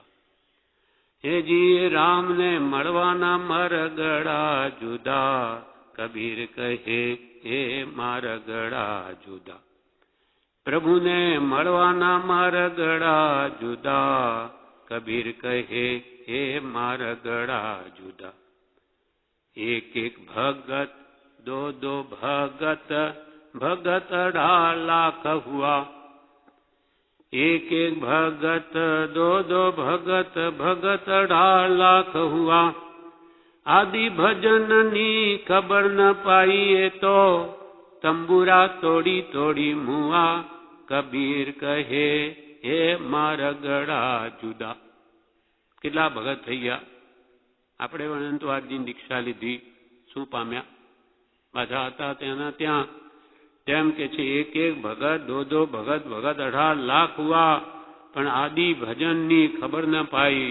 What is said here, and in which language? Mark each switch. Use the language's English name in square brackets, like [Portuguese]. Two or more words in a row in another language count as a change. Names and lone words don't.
[Gujarati] હેજી રામને મળવાના મારગડા જુદા, કબીર કહે એ મારગડા જુદા. પ્રભુને મળવાના મારગડા જુદા, કબીર કહે એ મારગડા જુદા. [Hindi] एक एक भगत दो दो भगत भगत 18 लाख हुआ. एक एक भगत दो दो भगत भगत 18 लाख हुआ. आदि भजननी खबर न पाई तो तंबूरा तोड़ी तोड़ी मुआ. कबीर कहे हे मारगड़ा जुदा. [Gujarati] કેટલા ભગત થઈ ગયા આપણે પણ તો આજની દીક્ષા લીધી, શું પામ્યા? પાછા હતા તેના ત્યાં તેમ કે છે [Hindi] एक एक भगत दो दो भगत भगत 18 लाख हुआ. [Gujarati] પણ આદિ ભજનની ખબર ન પાઈ.